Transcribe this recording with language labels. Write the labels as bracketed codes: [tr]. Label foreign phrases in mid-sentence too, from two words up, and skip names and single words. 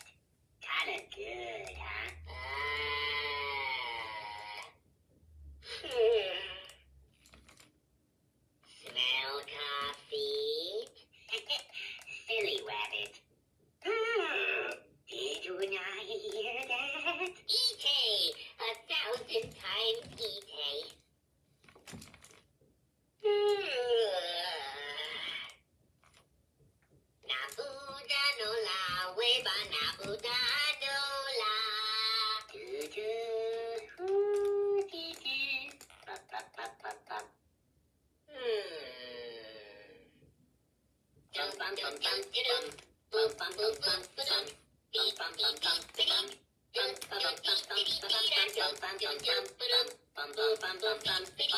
[en] Kinda good, huh? Smell coffee? Silly rabbit. Did Unai hear that? Ite! 1,000 times Ite. Nabuda no la, weba nabuda no la. Ba-ba-ba-ba-ba. Dum bum dum dum dum. Bum bum bum bum bum. Beep bum bum bum bum. Dum bum bum bum bum bum bum bum bum bum bum bum bum bum bum bum bum.